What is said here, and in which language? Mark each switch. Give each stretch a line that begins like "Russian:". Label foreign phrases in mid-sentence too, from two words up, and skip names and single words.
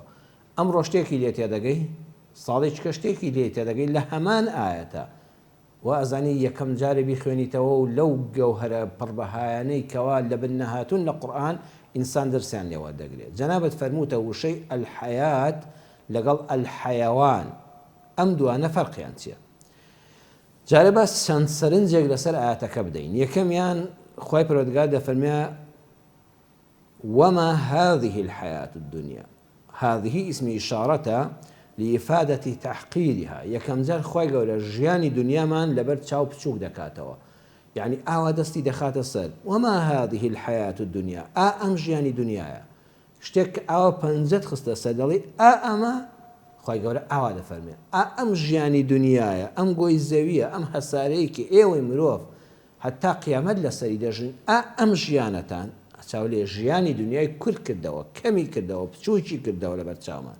Central Kurdish: ئەمڕۆ شتێکی لێ تێدەگەی، ساڵێکە شتێکی لێ تێدەگەی لە هەمان ئاەتە، و ئەزانی یەکەم جارە بیخوێنیتەوە و لەو گەوهرە پڕبەهایانەی کەوا لە بنەهاتوون لە قورئان ئینسان دەرسیان لێوە دەگرێت. جەنابەت فەرمووتە وشەی الحەیات لەگەڵ الحەیەوان، ئەم دوانە فەرقیان چییە؟ جارە باس چەند سەرنجێک لەسەر ئاەتەکە بدەین. یەکەمیان خوای پەروەردگار دەفەرمێ:
Arabic: وما هذه الحياة الدنيا. هذه اسم إشارة لإفادة تحقيرها.
Central Kurdish: یەکەم جار خوای گەورە ژیانی دنیامان لەبەر چاو بچووک دەکاتەوە، یعنی ئاوا دەستی دەخاتە سەر.
Arabic: وما هذه الحياة الدنيا،
Central Kurdish: ئەم ژیانی دنیاە. شتێک ئاوا پەنجەت خستە سەر دەڵێ ئەمە، خوای گەورە ئاوا دەفەرمێ ئەم ژیانی دنیاە، ئەم گۆی زەویە، ئەم هەسارەیەکی ئێوەی مرۆڤ هەتا قیامەت لەسەری دەژن، ئەم ژیانەتان چاو لێ ژیانی دنیای کورت کردەوە، کەمی کردەوە، بچووکی کردەوە لەبەر چاومان.